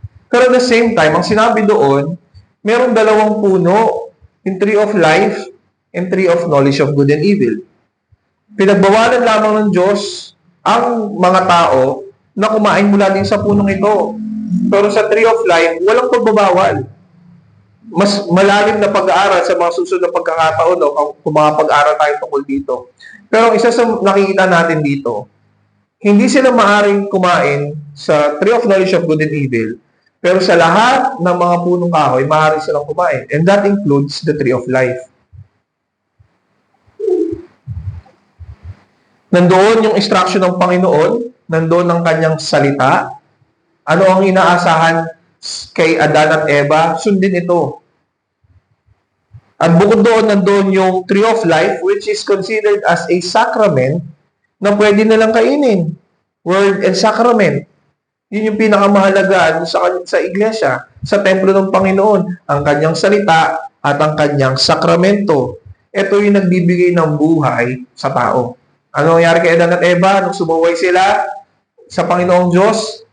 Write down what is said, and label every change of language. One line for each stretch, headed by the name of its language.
Filipino: Pero
English: at the same time,
Filipino: ang sinabi doon, merong dalawang puno, yung
English: tree of life and tree of knowledge of good and evil.
Filipino: Pinagbawalan lamang ng Diyos ang mga tao na kumain mula din sa punong ito. Pero sa
English: tree of life,
Filipino: walang pagbabawal. Mas malalim na pag-aaral sa mga susunod na pagkakataon, no, kung mga pag-aaral tayo tungkol dito. Pero isa sa nakikita natin dito, hindi sila maaaring kumain sa
English: tree of knowledge of good and evil,
Filipino: pero sa lahat ng mga punong kahoy, maaari silang kumain.
English: And that includes the tree of life.
Filipino: Nandoon yung instruction ng Panginoon, nandoon ang kanyang salita. Ano ang inaasahan kay Adan at Eva? Sundin ito. At bukod doon, nandoon yung
English: tree of life, which is considered as a sacrament
Filipino: na pwede nilang kainin.
English: Word and sacrament.
Filipino: Yun yung pinakamahalaga sa iglesia, sa templo ng Panginoon, ang kanyang salita at ang kanyang sakramento. Ito yung nagbibigay ng buhay sa tao. Ano nangyari kay Adan at Eva nung sumuway sila sa Panginoong Diyos?